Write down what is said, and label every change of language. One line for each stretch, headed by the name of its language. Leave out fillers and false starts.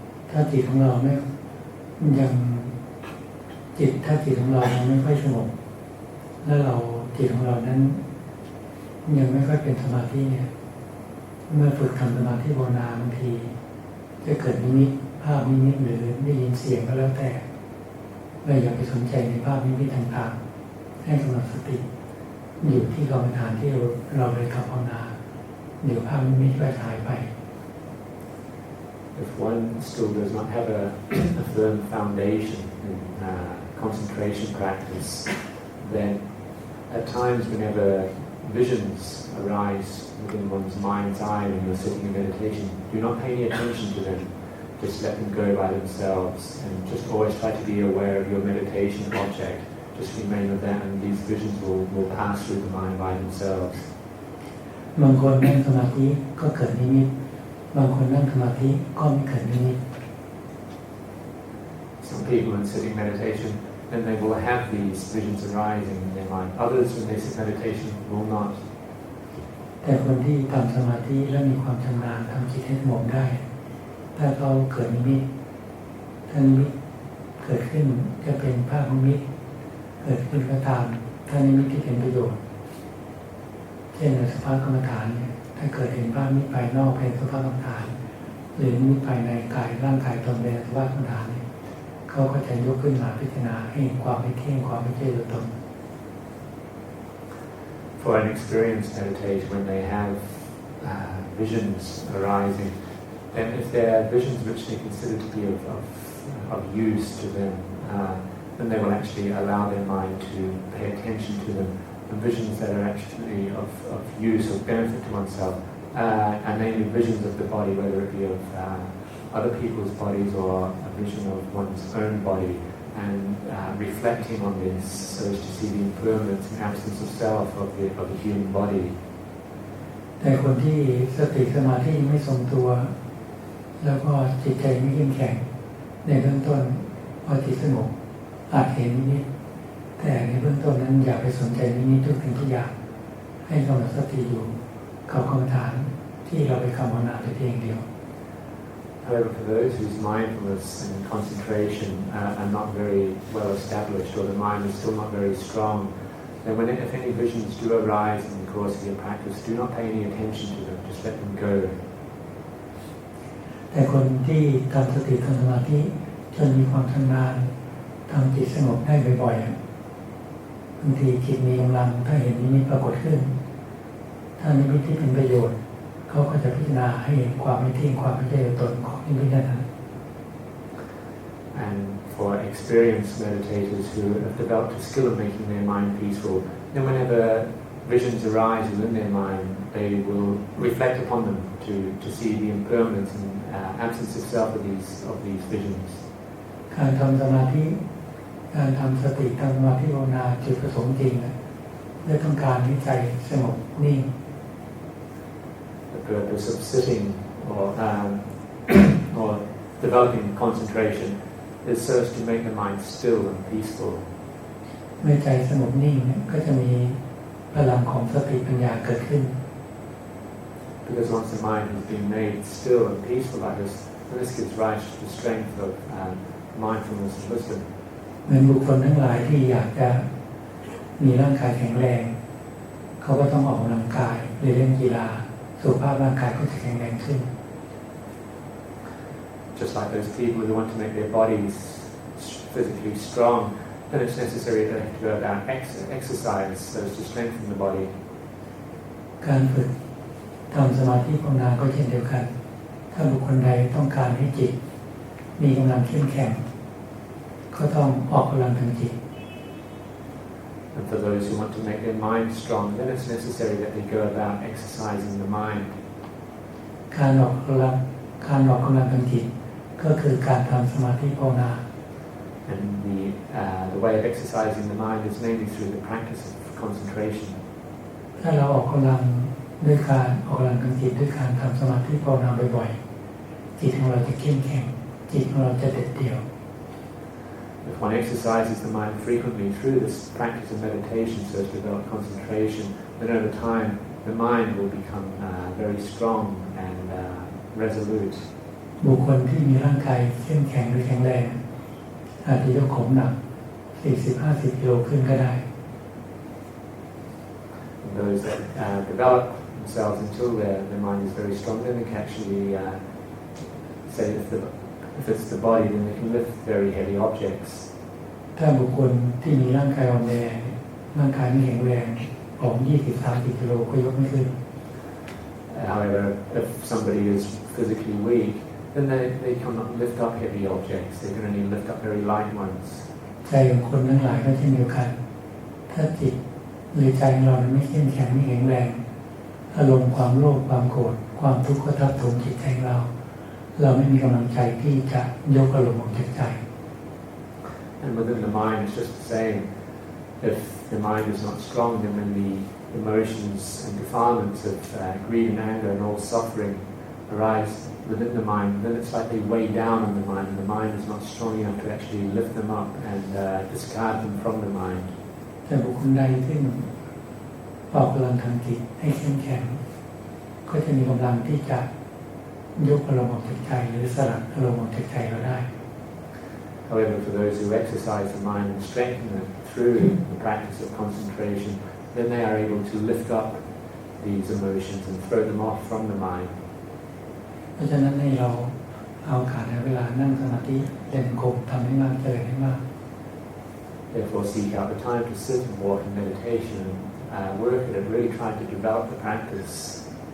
Thai: ถ้าจิตของเราไม่ยังถ้าจิตของเรายังไม่ค่อยสงบแล้วจิตของเรานั้นยังไม่ค่อยเป็นสมาธิเนี่ยเมื่อฝึกทำสมาธิภาวนาบางทีจะเกิดนิมิตภาพนิมิตหรือได้ยินเสียงก็แล้วแต่เราอย่าไปสนใจในภาพนิมิตต่างๆให้กำหนดสติอยู่ที่กรรมฐานที่เราเลยทำภาวนาเดี๋ยวภาพนิมิตก็หายไป
English: If one still does not have a firm foundation in concentration practice, then at times whenever visions arise within one's mind's eye when you're sitting in meditation, do not pay any attention to them. Just let them go by themselves, and just always try to be aware of your meditation object. Just remain with that, and these visions will pass through the mind by themselves.
Thai: บางคนนั่งสมาธิก็เกิดนิมิตบางคนนั่งสมาธิก็ไม่เกิดนิมิต
English: Some people when sitting meditation, then they will have these visions arising in their mind. Others when they sit meditation will not.
Thai: แต่คนที่ทำสมาธิและมีความชำนาญทำจิตให้สงบได้ถ้าเขาเกิดนิมิตถ้านิมิตเกิดขึ้นจะเป็นภาพนิมิตเกิดขึ้นก็ตามถ้านิมิตที่เป็นประโยชน์เช่นในสภาพกรรมฐานเนี่ยถ้าเกิดเห็นภาพนิมิตภายนอกเป็นสภาพกรรมฐานหรือนิมิตภายในกายร่างกายตนเป็นสภาพกรรมฐานเนี่ยเขาก็จะยกขึ้นมาพิจารณาให้เห็นความไม่เที่ยงความไม่ใช่ตัวตน
English: For an experienced meditation, when they have visions arising, then if they are visions which they consider to be of use to them, then they will actually allow their mind to pay attention to them. And visions that are actually of use or benefit to oneself, and namely visions of the body, whether it be of other people's bodies or a vision of one's own body, and reflecting on this so as to see the impermanence and absence of self of the human body.
Thai: แต่คนที่สติสมาธิไม่ทรงตัวแล้วก็จิตใจไม่เข้มแข็งในเบื้องต้นพอจิตสงบอาจเห็นนิดแต่ในเบื้องต้นนั้นอย่าไปสนใจนิดทุกสิ่งทุกอย่างให้กำหนดสติอยู่กับกรรมฐานที่เราไปภาวนาไปเพียงเดียว
English: However, for those whose mindfulness and concentration are not very well established, or the mind is still not very strong, then if any visions do arise in the course of your practice, do not pay any attention to them, just let them go.
Thai: แต่คนที่ทำสติทำสมาธิจนมีความชำนาญทำจิตสงบได้บ่อยๆบางทีจิตมีกำลังถ้าเห็นนิมิตปรากฏขึ้นถ้านิมิตที่เป็นประโยชน์เขาก็จะพิจารณาให้เห็นความไม่เที่ยงความไม่ใช่ตัวตนของนิมิตนั้น
English: And for experienced meditators who have developed a skill of making their mind peaceful, then whenever visions arise within their mind, they will reflect upon them to see the impermanence and absence of self of these visions.
Thai: การทำสมาธิการทำสติทำสมาธิภาวนาจุดประสงค์จริงเพื่อต้องการให้ใจสงบนิ่ง
English: The purpose of sitting or developing concentration is so as to make the mind still and peaceful.
Thai: เมื่อใจสงบนิ่งก็จะมีพลังของสติปัญญาเกิดขึ้น
English: Because once the mind has been made still and peaceful like this, then this gives rise to the strength of mindfulness and wisdom.
Thai: เหมือนบุคคลทั้งหลายที่อยากจะมีร่างกายแข็งแรงเขาก็ต้องออกกำลังกายหรือเล่นกีฬาสุขภาพร่างกายก็จะแข็งแรงขึ้น
English: Just like those people who want to make their bodies physically strong, then it's necessary to go about exercise so as to strengthen the body.
Thai: การฝึกทำสมาธิภาวนาก็เช่นเดียวกันถ้าบุคคลใดต้องการให้จิตมีกำลังเข้มแข็งก็ต้องออกกำลังทางจิต
English: And for those who want to make their mind strong, then it's necessary that they go about exercising the mind.
Thai: การออกกำลังทางจิตก็คือการทำสมาธิภาวนา
English: And the way of exercising the mind is mainly through the practice of concentration.
Thai: ถ้าเราออกกำลังด้วยการออกกำลังทางจิตด้วยการทำสมาธิภาวนาบ่อยๆจิตของเราจะเข้มแข็งจิตของเราจะเด็ดเดี่ยว
English: If one exercises the mind frequently through this practice of meditation so as to develop concentration, then over time the mind will become very strong and resolute.
Thai: บุคคลที่มีร่างกายเข้มแข็งหรือแข็งแรงอาจจะยกของหนัก 40-50 กิโลขึ้นก็ได้
English: And those that develop themselves until their mind is very strong, then they can actually say if it's the body, then they can lift very heavy objects.
Thai: ถ้าบุคคลที่มีร่างกายอ่อนแรงร่างกายไม่แข็งแรงของ 20-30 กิโลก็ยกไม่ขึ้น
English: However, if somebody is physically weak, then they cannot lift up heavy objects. They can only lift up very light ones.
Thai: ใจของคนทั้งหลายก็เช่นเดียวกันถ้าจิตหรือใจของเราไม่เข้มแข็งไม่แข็งแรงอารมณ์ความโลภความโกรธความทุกข์ก็ทับถมจิตใจเราไม่มีกำลังใจที่จะยกอารมณ์ออกจากใจ
English: And within the mind, it's just the same. If the mind is not strong, then when the emotions and defilements of greed and anger and all suffering arise within the mind, then it's like they weigh down on the mind, and the mind is not strong enough to actually lift them up and discard them from the mind.
Thai: แต่บุคคลใดที่ออกกำลังทางจิตให้เข้มแข็งก็จะมีกำลังที่จะยกอารมณ์ออกจากใจหรือสลัดอารมณ์ออกจากใจเราได้
English: However, for those who exercise the mind and strengthen it through the practice of concentration, then they are able to lift up these emotions and throw them off from the mind.
Thai: เพราะฉะนั้นให้เราเอาการเวลานั่งสมาธิเดินกรมทำให้มากเจริญให้มาก
English: Therefore, seek out the time to sit and walk in meditation and work at it. Really try to develop the practice.